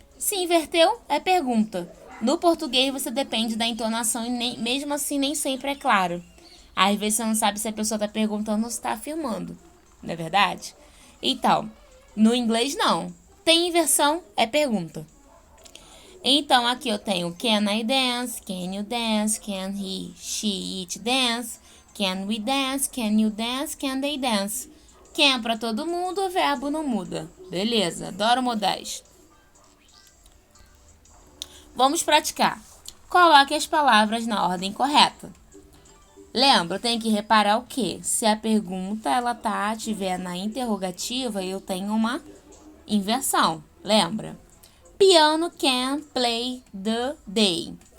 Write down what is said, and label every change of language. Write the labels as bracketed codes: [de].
[pt] Se inverteu, é pergunta. No português, você depende da entonação e mesmo assim nem sempre é claro. Às vezes você não sabe se a pessoa está perguntando ou se está afirmando. Não é verdade? Então, no inglês não. Tem inversão, é pergunta. Então, aqui eu tenho [en] can I dance, can you dance, can he, she, it dance, can we dance, can you dance, can they dance. [pt] Can para todo mundo, o verbo não muda. Beleza, adoro modais. Vamos praticar. Coloque as palavras na ordem correta. Lembra, tem que reparar o quê? Se a pergunta tiver na interrogativa, eu tenho uma inversão. Lembra? [en] Piano can play the day.